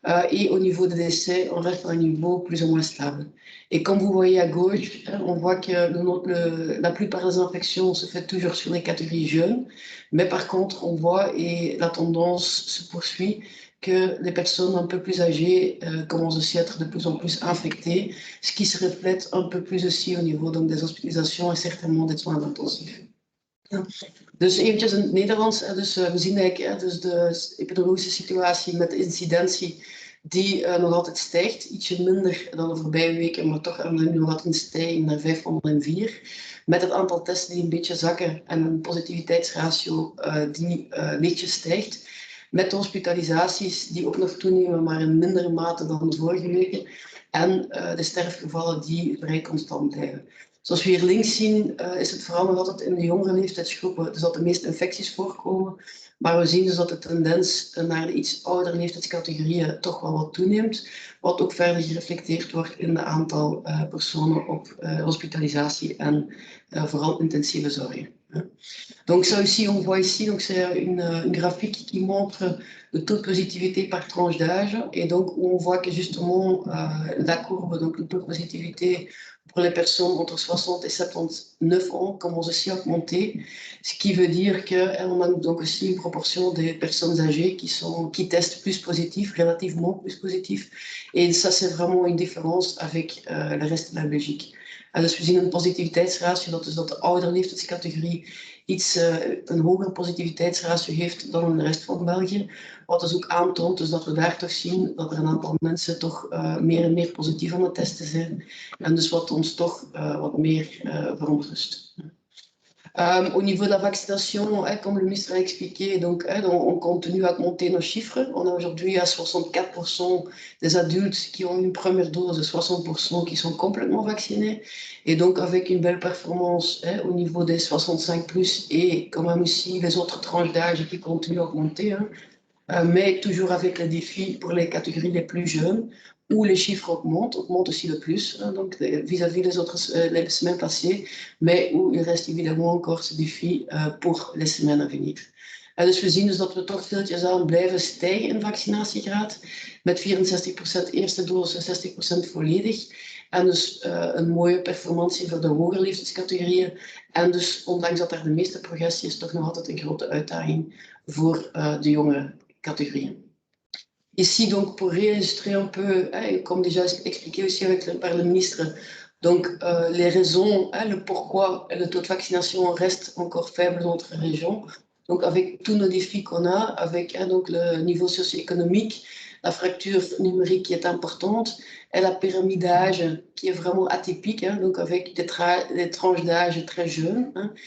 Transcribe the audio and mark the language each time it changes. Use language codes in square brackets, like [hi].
[fr] Et au niveau des décès, on reste à un niveau plus ou moins stable. Et comme vous voyez à gauche, on voit que la plupart des infections se fait toujours sur les catégories jeunes. Mais par contre, on voit, et la tendance se poursuit, que les personnes un peu plus âgées commencent aussi à être de plus en plus infectées, ce qui se reflète un peu plus aussi au niveau donc, des hospitalisations en certainement des soins intensifs. [nl] Dus eventjes in het Nederlands, dus we zien eigenlijk dus de epidemiologische situatie met de incidentie die nog altijd stijgt, ietsje minder dan de voorbije weken, maar toch nu nog altijd een stijging naar 504. Met het aantal testen die een beetje zakken en een positiviteitsratio die lichtjes stijgt. Met de hospitalisaties die ook nog toenemen, maar in mindere mate dan de vorige weken. En de sterfgevallen die vrij constant blijven. Zoals we hier links zien, is het vooral nog altijd in de jongere leeftijdsgroepen dus dat de meeste infecties voorkomen. Maar we zien dus dat de tendens naar de iets oudere leeftijdscategorieën toch wel wat toeneemt. Wat ook verder gereflecteerd wordt in de aantal personen op hospitalisatie en vooral intensieve zorg. [fr] Donc ça aussi, on voit ici, donc c'est une graphique qui montre le taux de positivité par tranche d'âge. Et donc, on voit que justement, la courbe, donc le taux de positivité pour les personnes entre 60 et 79 ans commence aussi à augmenter. Ce qui veut dire qu'on a donc aussi une proportion des personnes âgées qui testent plus positif, relativement plus positif. Et ça, c'est vraiment une différence avec le reste de la Belgique. [nl] Dus we zien een positiviteitsratio, dat is dat de oudere leeftijdscategorie een hogere positiviteitsratio heeft dan in de rest van België. Wat dus ook aantoont dus dat we daar toch zien dat er een aantal mensen toch meer en meer positief aan het testen zijn. En dus wat ons toch wat meer verontrust. [fr] Au niveau de la vaccination, comme le ministre a expliqué, donc, on continue à augmenter nos chiffres. On a aujourd'hui à 64% des adultes qui ont une première dose, 60% qui sont complètement vaccinés. Et donc avec une belle performance au niveau des 65+, et quand même aussi les autres tranches d'âge qui continuent à augmenter. Mais toujours avec les défis pour les catégories les plus jeunes, où les chiffres augmentent aussi le plus, donc vis-à-vis les autres les semaines passées, mais où il reste évidemment encore ce défi pour les semaines à venir. [nl] Dus we zien dus dat we toch stiltjes aan blijven stijgen in vaccinatiegraad, met 64% eerste dose, 60% volledig. En dus een mooie performantie voor de hogere leeftijdscategorieën. En dus, ondanks dat er de meeste progressie is, toch nog altijd een grote uitdaging voor de jongere catégorie. [fr] Ici, donc, pour réillustrer un peu, comme déjà expliqué aussi par le ministre, donc les raisons, le pourquoi le taux de vaccination reste encore faible dans notre région. Donc, avec tous nos défis qu'on a, avec donc, le niveau socio-économique, la fracture numérique qui est importante, et la pyramide d'âge qui est vraiment atypique, donc avec des tranches d'âge très jeunes.